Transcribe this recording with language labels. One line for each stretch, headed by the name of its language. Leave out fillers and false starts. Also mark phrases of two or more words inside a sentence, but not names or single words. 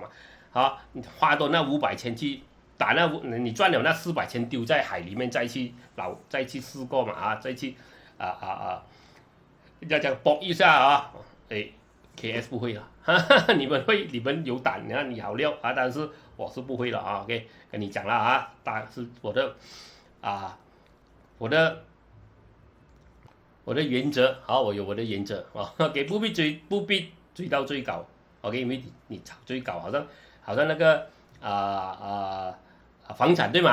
Chinese: 好，你花多那500千去打你賺了那400千丟在海裡面再去試過嘛啊，再去要這樣搏一下啊，KS 不會了，你們會，你們有膽，你好料啊，但是我是不會了啊 ，OK， 跟你講了啊，是我的原則，好，我有我的原則啊 ，OK， 不必追到最高 ，OK， 因為你炒最高，好像那個房產對嗎？